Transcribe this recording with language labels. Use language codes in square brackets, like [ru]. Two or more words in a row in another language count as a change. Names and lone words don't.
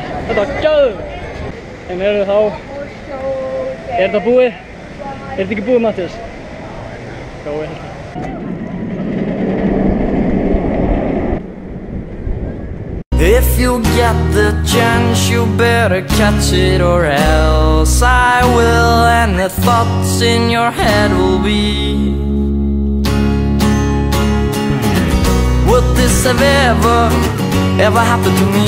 [is] Þetta var gæðveikt. En heyrðu þá, er þetta búið? Er þetta ekki búið, Mattias? Jó, ég held það. [en] If you get the chance, you better catch it, or else I will, and the thoughts in your head will be: would this have ever happened to me?